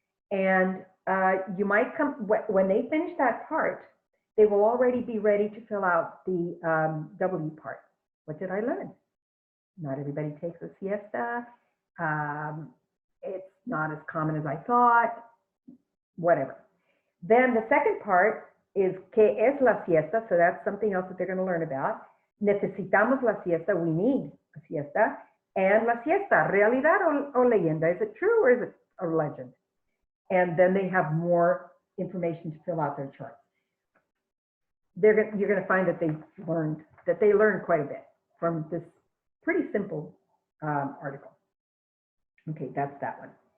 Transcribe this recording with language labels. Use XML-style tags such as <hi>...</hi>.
<en>And you might come, when they finish that part, they will already be ready to fill out the W part. What did I learn? Not everybody takes a siesta. It's not as common as I thought, whatever. Then the second part is</en> <es>¿qué es la siesta?</es> <en>So that's something else that they're going to learn about.</en> <es>Necesitamos la siesta,</es> <en>we need a siesta.</en> <es>And la siesta, realidad o leyenda?</es> <en>Is it true or is it a legend? And then they have more information to fill out their charts. You're going to find that they learned quite a bit from this pretty simple article. Okay, that's that one.</en>